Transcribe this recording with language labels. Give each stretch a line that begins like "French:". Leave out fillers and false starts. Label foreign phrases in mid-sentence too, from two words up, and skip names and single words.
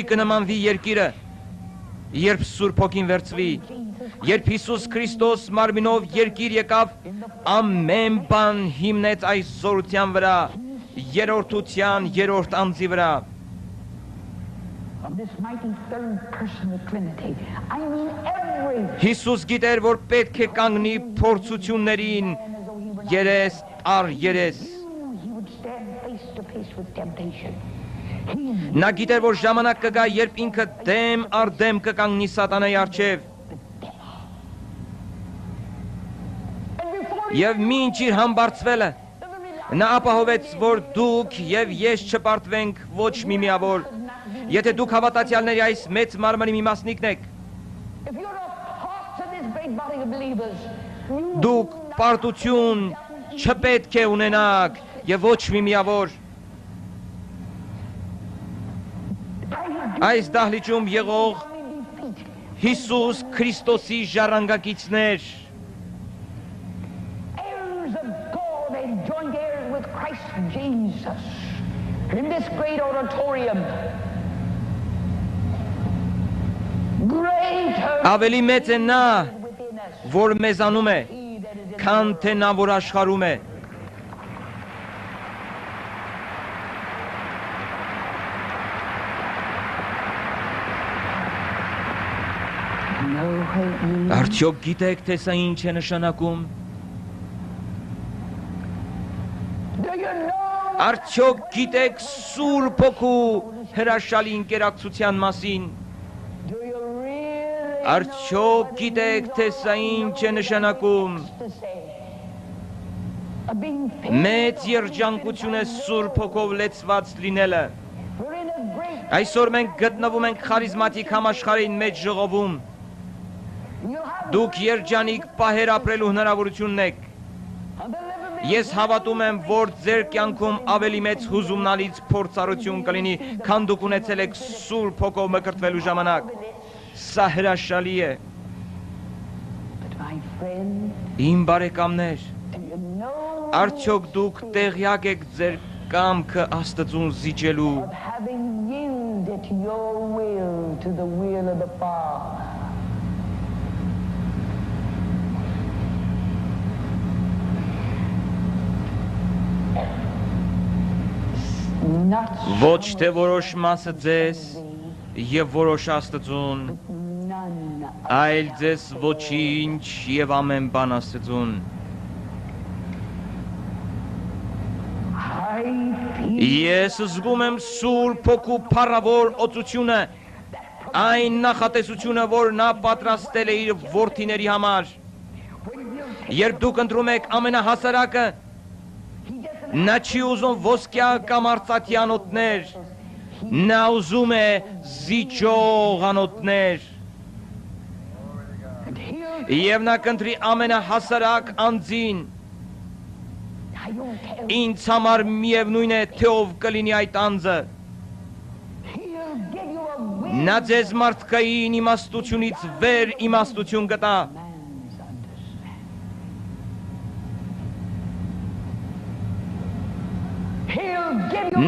Armenian: կնմանվի երկիրը, երբ Սուրբ Հոգին վերցվի, երբ Հիսուս Քրիստոս մարմինով երկիր եկավ, ամեն բան հիմնեց այս զորության վրա, երրորդության երրորդ անձի վրա։ Հիսուս գիտեր, որ պետք է կանգնի փորձություններին երես առ երես։
English: face with temptation.
Armenian: Նա գիտեր, որ ժամանակ կգա, երբ ինքը դեմ առ դեմ կկանգնի սատանայի առջև։ Եվ մինչ իր համբարձվելը, նա ապահովեց, որ դուք եւ ես չպարտվենք ոչ մի միավոր։ Եթե դուք հավատացյալների այս մեծ մարմնի մի մասնիկն եք, դուք պարտություն չպետք է ունենաք եւ ոչ մի միավոր։ Այս դահլիճում եղող Հիսուս Քրիստոսի ժառանգակիցներ,
English: heirs of God and joint heirs with Christ Jesus. In this great auditorium, greater
Armenian: ավելի մեծ է նա,
English: within us.
Armenian: որ մեզանում է,
English: He that is in
Armenian: քան թե նա, որ աշխարհում է։ Արդյոք գիտեք, թե սա ինչ է նշանակում։
English: Do you know
Armenian: Արդյոք գիտեք Սուրբ Հոգու հրաշալի ընկերակցության մասին։
English: do you really
Armenian: Արդյոք գիտեք, թե սա ինչ է նշանակում։
English: to say of being filled?
Armenian: Մեծ երջանկություն է Սուրբ Հոգով լեցված լինելը։
English: We're in a great
Armenian: Այսօր մենք գտնվում ենք խարիզմատիկ համաշխարհային մեջ ժողովում։
English: you'll have
Armenian: Դուք երջանիկ պահեր ապրելու հնարավորություն ունեք։ Ես հավատում եմ, որ ձեր կյանքում ավելի մեծ հուզումնալից փորձառություն կլինի, քան դուք ունեցել եք Սուրբ Հոգով մկրտվելու ժամանակ։ Սա հրաշալի է։
English: but my friend,
Armenian: Իմ բարեկամներ,
English: do you know
Armenian: արդյոք դուք տեղյակ եք ձեր կամքը Աստծուն զիջելու։
English: of having yielded your will to the will of the Father? Not
Armenian: Ոչ թե որոշ մասը ձեզ եւ որոշ Աստծուն,
English: none.
Armenian: այլ ձեզ ոչինչ եւ ամեն բան Աստծուն։
English: I feel
Armenian: Ես զգում եմ Սուրբ Հոգու փառավոր օծությունը, այն նախատեսությունը, որ նա պատրաստել է իր որդիների համար։ Երբ դուք ընտրում եք ամենահասարակը, նա չի ուզում ոսկյա կամ արծաթի անոթներ, նա ուզում է զիջող անոթներ։ Եվ նա կընտրի ամենահասարակ անձին։
English: I don't care.
Armenian: Ինձ համար միևնույն է, թե ով կլինի այդ անձը։
English: He'll give you a will.
Armenian: Նա ձեզ մարդկային իմաստությունից վեր իմաստություն կտա։
English: Man's understanding. He'll give you